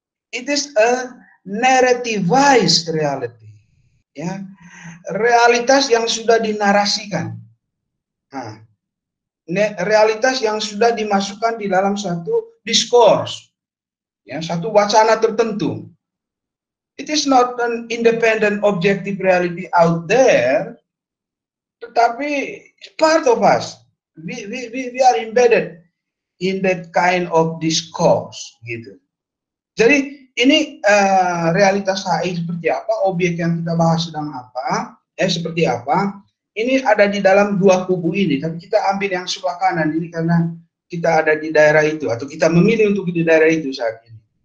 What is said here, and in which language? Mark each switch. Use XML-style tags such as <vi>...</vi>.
<en>It is a narrativized reality.</en> <id>Ya, realitas yang sudah dinarasikan. Nah, realitas yang sudah dimasukkan di dalam satu diskurs, ya, satu wacana tertentu.</id> <en>It is not an independent objective reality out there,</en> <id>tetapi</id> <en>part of us. We are embedded in that kind of discourse, gitu.</en> <id>Jadi ini realitas HI seperti apa, objek yang kita bahas sedang apa, seperti apa. Ini ada di dalam dua kubu ini, tapi kita ambil yang sebelah kanan ini karena kita ada di daerah itu, atau kita memilih untuk di daerah itu saat ini.</id>